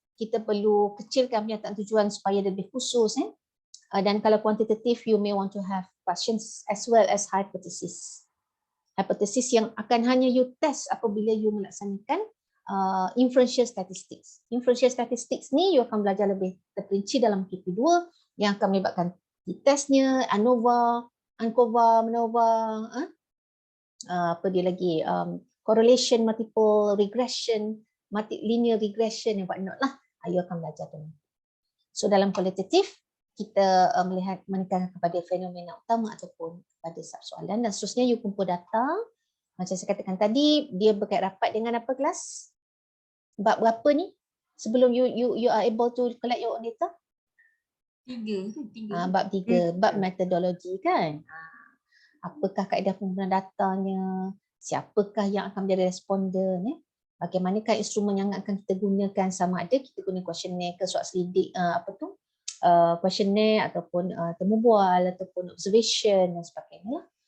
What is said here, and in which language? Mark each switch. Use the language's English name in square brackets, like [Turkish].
[Malay] Kita perlu kecilkan pernyataan tujuan supaya lebih khusus. Dan kalau kuantitatif, [English] you may want to have questions as well as hypothesis. Hypothesis [Malay] yang akan hanya [English] you test [Malay] apabila [English] you [Malay] melaksanakan [English] inferential statistics. [Malay] Inferential statistics ni you akan belajar lebih terperinci dalam KP2 yang akan melibatkan t-testnya, ANOVA, ANCOVA, MANOVA, apa dia lagi, correlation, multiple regression, linear regression [English] and whatnot [Malay] lah. You akan belajar tu. So dalam kualitatif, kita melihat menekan kepada fenomena utama ataupun pada soalan dan seterusnya you kumpul data. Macam saya katakan tadi, dia berkait rapat dengan apa kelas? Bab berapa ni? Sebelum [English] you are able to collect your own data? [Malay] 3. Bab 3, bab metodologi kan. Apakah kaedah penggunaan datanya? Siapakah yang akan menjadi responden? Bagaimanakah instrumen yang akan kita gunakan, sama ada kita guna questionnaire ke soal selidik, questionnaire ataupun temu bual ataupun observation dan sebagainya.